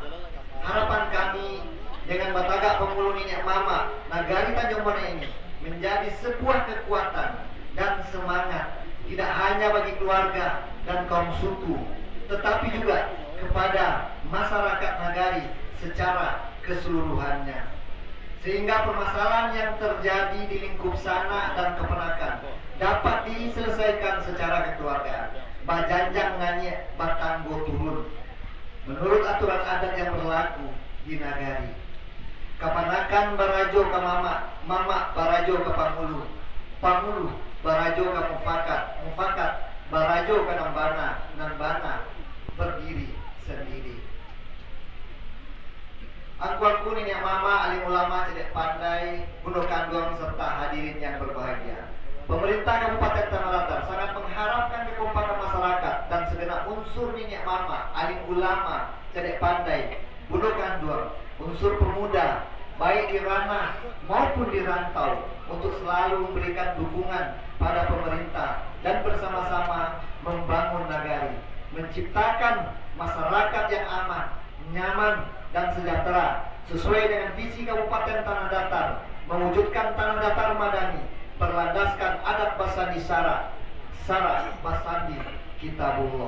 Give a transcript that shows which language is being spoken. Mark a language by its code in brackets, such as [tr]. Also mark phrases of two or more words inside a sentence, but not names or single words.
[id] Harapan kami dengan Batagak Pemulung Nenek Mama Nagari Tanjung Bonai ini menjadi sebuah kekuatan dan semangat tidak hanya bagi keluarga dan kaum suku, tetapi juga kepada masyarakat nagari secara keseluruhannya, sehingga permasalahan yang terjadi di lingkup sana dan keponakan dapat diselesaikan secara kekeluargaan. [min] Bajanjang nganyek batanggo turun menurut aturan adat yang berlaku di nagari. Kapanakan barajo ke mama, mama barajo ke pangulu, pangulu barajo ke mufakat, mufakat barajo ke nambana, nambana berdiri sendiri. [id] Angkuanku Nenek Mama, alim ulama, cedek pandai, Gunung Kandung serta hadirin yang berbahagia. Pemerintah Kabupaten Tanah Datar sangat mengharapkan kekompakan masyarakat dan segenap unsur Nenek Mama, alim ulama, cedek pandai, Gunung Kandung, unsur pemuda, baik di ranah maupun di rantau, untuk selalu memberikan dukungan pada pemerintah dan bersama-sama membangun nagari, menciptakan masyarakat yang aman, nyaman, dan sejahtera sesuai dengan visi Kabupaten Tanah Datar, mewujudkan Tanah Datar Madani berlandaskan [min] adat basandi syarat basandi kitabullah.